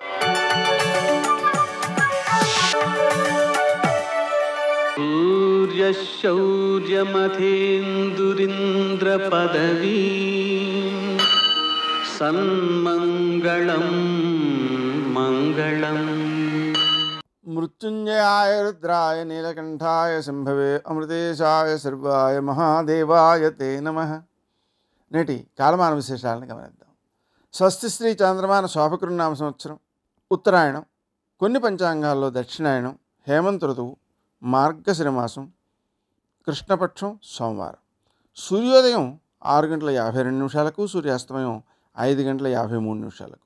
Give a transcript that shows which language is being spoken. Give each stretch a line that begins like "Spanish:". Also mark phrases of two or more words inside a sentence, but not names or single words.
Sanskrit: सूर्यशौर्यमथेन्दुरिन्द्रपदवी सन्मङ्गलं मङ्गलम् मृत्युंजयाय रुद्राय नीलकंठाय शंभवे अमृतेशाय सर्वाय महादेवाय ते नमः.
Telugu: నేటి కాలమాన విశేషాలను గమనిద్దాం. స్వస్తి శ్రీ చాంద్రమాన శోభకృన్నామ సంవత్సరం, ఉత్తరాయణం, కొన్ని పంచాంగాల్లో దక్షిణాయనం, హేమంత ఋతువు, మార్గశిర మాసం, కృష్ణపక్షం, సోమవారం. సూర్యోదయం 6:52 సూర్యాస్తమయం 5:53.